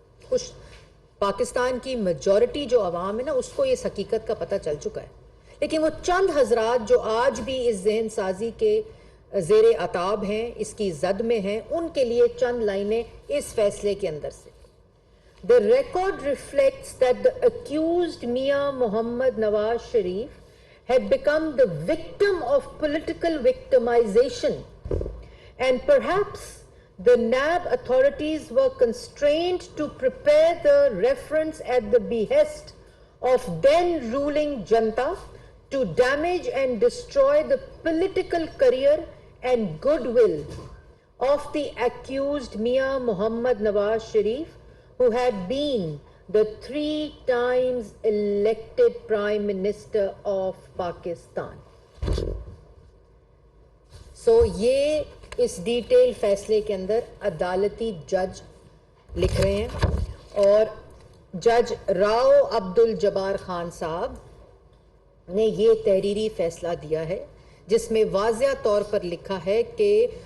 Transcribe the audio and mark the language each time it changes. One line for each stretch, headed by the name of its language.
Hindi: कुछ पाकिस्तान की मेजॉरिटी जो अवाम है ना, उसको इस हकीकत का पता चल चुका है, लेकिन वो चंद हजरात जो आज भी इस जहन साजी के ज़ेरे अताब हैं, इसकी जद में हैं, उनके लिए चंद लाइनें इस फैसले के अंदर से।
English: The record reflects that the accused Mia Mohammad Nawaz Sharif had become the victim of political victimization, and perhaps the NAB authorities were constrained to prepare the reference at the behest of then ruling Janta to damage and destroy the political career and goodwill of the accused Mia Mohammad Nawaz Sharif, who had been the 3 times elected Prime Minister of Pakistan.
Hindi: So ये इस detail फैसले के अंदर अदालती जज लिख रहे हैं, और जज राव अब्दुल जब्बार खान साहब ने ये तहरीरी फैसला दिया है, जिसमें वाज़िया तौर पर लिखा है कि